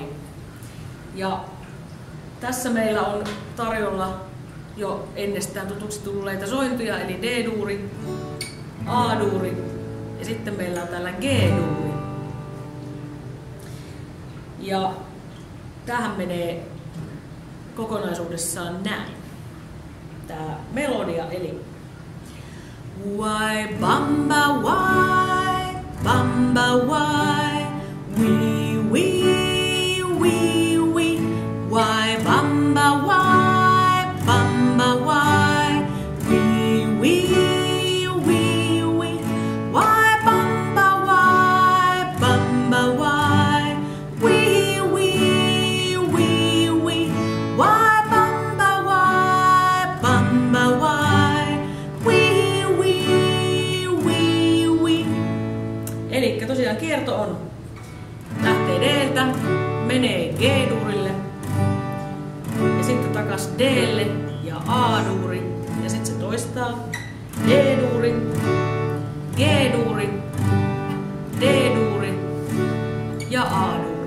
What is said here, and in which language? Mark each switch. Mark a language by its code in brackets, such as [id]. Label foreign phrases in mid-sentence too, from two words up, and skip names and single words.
[fi] Ja tässä meillä on tarjolla jo ennestään tutuksi tulleita sointuja, eli D-duuri, A-duuri ja sitten meillä on täällä G-duuri. Ja tähän menee kokonaisuudessaan näin. Tää melodia eli Why bamba why, bamba why, wee wee wee wee. Why bamba why, bamba why, wee wee wee wee. Why bamba why, bamba why, wee wee wee wee. Why bamba why, bamba why, wee wee wee wee. Elikkä tosiaan kierto on lähtee D:ltä, menee G-duurille ja sitten takas D:lle ja A-duuri ja sitten se toistaa D-duuri, G-duuri, D-duuri ja A-duuri.